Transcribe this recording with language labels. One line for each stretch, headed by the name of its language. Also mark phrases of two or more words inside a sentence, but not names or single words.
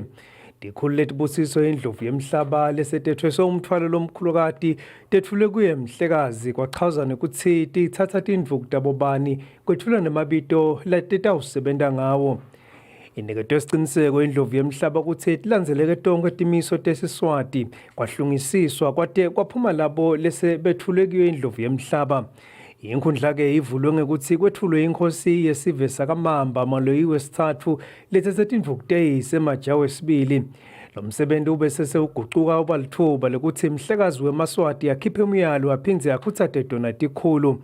Swati: Tikhulu letibusiso indlovu yemhlaba lesetethwe umthwalo lomkhulukati tethule kuye Mhlekazi kwachaza ukuthi tithatha tindvuku tabobani kwethula nemabito letitawusebenta ngawo. Iniketwe isiqiniseko indlovu yemhlaba ukuthi tilandzeleke tonke timiso tesiswati kwahlungisiswa kwate kwaphuma labo lese bethulekiwe indlovu yemhlaba. Inkundla ke ivulwe ngekuthi kwethulwe inkosi yesive sakamamba Maloyi wesithathu lethethe tindvuku teyise emajawu esibili. Lo msebenzi ube sesewuguquka ubalithuba lokuthi Mhlekazi weMaswati yakhiphe umyalo aphinze yakhutsate dona tikhulu.